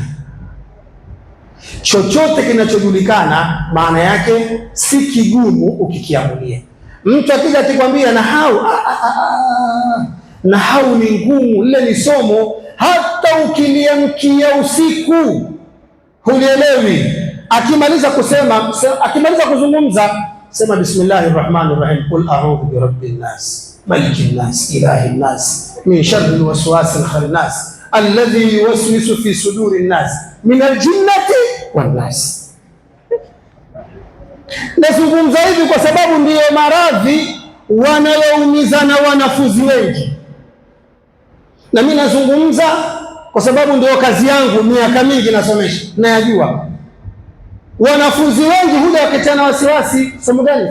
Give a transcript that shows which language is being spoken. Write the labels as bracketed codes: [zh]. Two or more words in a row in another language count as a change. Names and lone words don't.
[sw] Chochote kinachojulikana maana yake si kigumu ukikiamulia. Mtu akija akikwambia nahau ni ngumu, lile ni somo, hata ukiliamkia usiku hulielewi. Akimaliza kuzungumza, sema [ar] بسم الله الرحمن الرحيم، قل أعوذ برب الناس ملك الناس إله الناس من شر الوسواس الخناس الذي يوسوس في صدور الناس من الجنة والناس. [sw] Nazungumza hivi kwa sababu ndiyo maradhi wanayoumiza na wanafunzi wengi, na mimi nazungumza kwa sababu ndio kazi yangu, miaka mingi nasomesha, nayajua. Wanafunzi wengi huja wakitana wasiwasi, somo gani?